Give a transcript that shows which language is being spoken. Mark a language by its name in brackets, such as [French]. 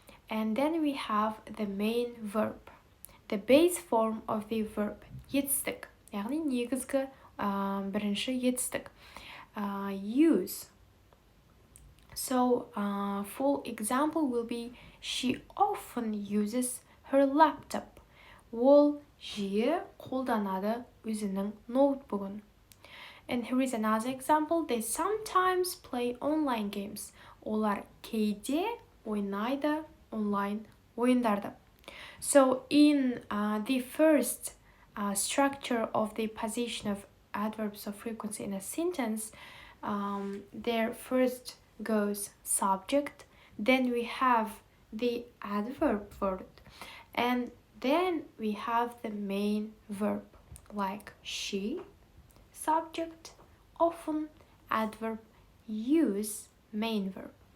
[English] And then we have the main verb, the base form of the verb, [Kazakh] етістік, яғни негізгі бірінші етістік, [English] use. So full example will be, she often uses her laptop. [Kazakh] Ол жиі қолданады өзінің ноутбугын. [English] And here is another example, they sometimes play online games. [Kazakh] Олар кейде ойнайды онлайн ойындарды. [English] So in the first structure of the position of adverbs of frequency in a sentence, there first goes subject, then we have the adverb word, and then we have the main verb, like she, subject, often, adverb, use, main verb.